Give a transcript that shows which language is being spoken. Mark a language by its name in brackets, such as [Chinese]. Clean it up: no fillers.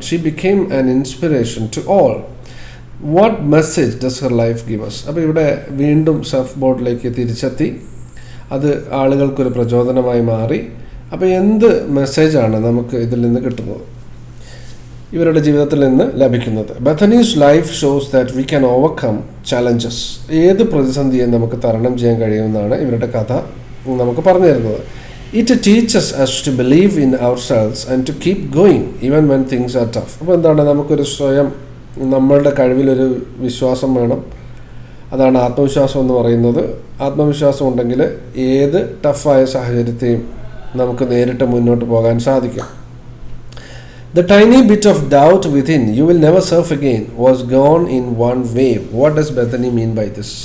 [English] She became an inspiration to all. What message does her life give us? [Malayalam] അപ്പോൾ ഇവിടെ വീണ്ടും surf ബോർഡിലേക്ക് തിരിച്ചെത്തി, അത് ആളുകൾക്കൊരു പ്രചോദനമായി മാറി. അപ്പോൾ എന്ത് മെസ്സേജാണ് നമുക്ക് ഇതിൽ നിന്ന് കിട്ടുന്നത്, ഇവരുടെ ജീവിതത്തിൽ നിന്ന് ലഭിക്കുന്നത്? [English] Bethany's life shows that we can overcome challenges. [Malayalam] ഏത് പ്രതിസന്ധിയെ നമുക്ക് തരണം ചെയ്യാൻ കഴിയുമെന്നാണ് ഇവരുടെ കഥ നമുക്ക് പറഞ്ഞു തരുന്നത്. [English] It teaches us to believe in ourselves and to keep going even when things are tough. [Malayalam] അപ്പോൾ എന്താണ്, നമുക്കൊരു നമ്മളുടെ കഴിവിലൊരു വിശ്വാസം വേണം. അതാണ് ആത്മവിശ്വാസം എന്ന് പറയുന്നത്. ആത്മവിശ്വാസം ഉണ്ടെങ്കിൽ ഏത് ടഫായ സാഹചര്യത്തെയും നമുക്ക് നേരിട്ട് മുന്നോട്ട് പോകാൻ സാധിക്കും. [English] The tiny bit of doubt within, you will never surf again, was gone in one wave. What does Bethany mean by this?